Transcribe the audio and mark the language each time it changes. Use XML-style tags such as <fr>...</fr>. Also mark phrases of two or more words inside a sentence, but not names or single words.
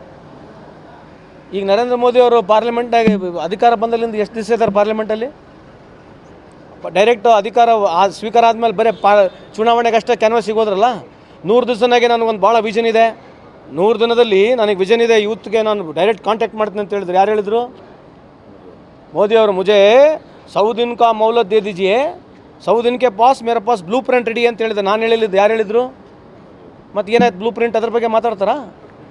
<kn>ಈಗ ನರೇಂದ್ರ ಮೋದಿ ಅವರು ಪಾರ್ಲಿಮೆಂಟಾಗಿ ಅಧಿಕಾರ ಬಂದಲ್ಲಿಂದ ಎಷ್ಟು ದಿವಸ ಇದ್ದಾರೆ ಪಾರ್ಲಿಮೆಂಟಲ್ಲಿ? ಡೈರೆಕ್ಟ್ ಅಧಿಕಾರ ಸ್ವೀಕಾರ ಆದಮೇಲೆ ಬರೀ ಚುನಾವಣೆಗೆ ಅಷ್ಟೇ ಕ್ಯಾನ್ವಾಸ್ ಸಿಗೋದ್ರಲ್ಲ. 100 ದಿವಸನಾಗೆ ನನಗೊಂದು ಭಾಳ ವಿಷನ್ ಇದೆ, 100 ದಿನದಲ್ಲಿ ನನಗೆ ವಿಷನ್ ಇದೆ, ಯೂತ್ಗೆ ನಾನು</kn> <en>direct contact</en> <kn>ಮಾಡ್ತೀನಿ ಅಂತ ಹೇಳಿದ್ರು. ಯಾರು ಹೇಳಿದ್ರು? ಮೋದಿಯವರು.</kn> <hi>ಮುಜೆ 100 दिन का मोहलत दे दीजिए, 100 दिन के पास मेरे पास ब्लೂ</hi> <kn>ಪ್ರಿಂಟ್ ರೆಡಿ ಅಂತ ಹೇಳಿದೆ. ನಾನು ಹೇಳಿದ್ದು, ಯಾರು ಹೇಳಿದರು? ಮತ್ತು ಏನಾಯ್ತು</kn> <en>blue print?</en> <kn>ಅದ್ರ ಬಗ್ಗೆ ಮಾತಾಡ್ತಾರಾ?</kn>